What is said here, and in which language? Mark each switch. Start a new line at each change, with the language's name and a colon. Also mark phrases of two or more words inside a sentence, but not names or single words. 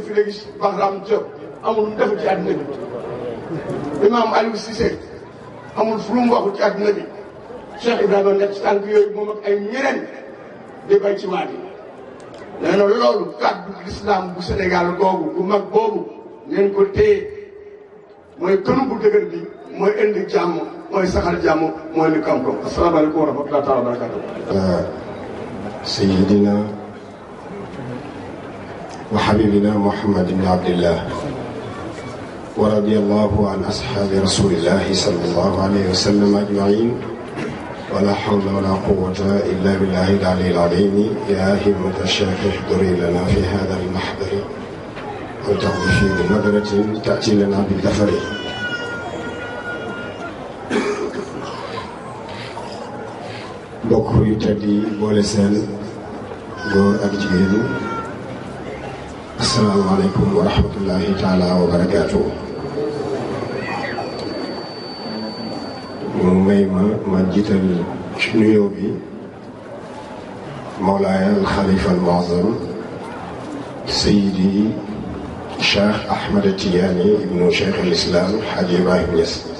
Wolof: fi léegi Bahram Diop amul lu mu deful ci àddina bi imam Aliou Cissé amul fu mu waxul ci àddina bi Cheikh Ibrahima nekk ci tànk yooyu moom ak ay ñeneen di bay ci waat yi nee na loolu kàddu l'islam bu Sénégal googu bu mag boobu ngeen ko téye mooy kënu bu dëgër bi mooy indi jàmm mooy saxal jàmm mooy indi koom-koom
Arabic: السلام عليكم ورحمة الله تعالى وبركاته سيدنا وحبيبنا محمد بن عبد الله ورضي الله عن أصحاب رسول الله صلى الله عليه وسلم أجمعين ولا حول ولا قوة إلا بالله العلي العظيم يا همة الشيخ احضري لنا في هذا المحضر وتعطفي بنظرة تأتي لنا بالظفر.
Wolof: mbokk yu tedd yi boole seen góor ak jigéen
Arabic: السلام عليكم ورحمة الله تعالى وبركاته.
Wolof: mu may ma jiital ci nuyoo bi Mawlaaya al-Xalifa al-Mu'azzam Seydi Cheikh Ahmed Tidiane ibnu Cheikh al-Islam Hadji Ibrahima Niass.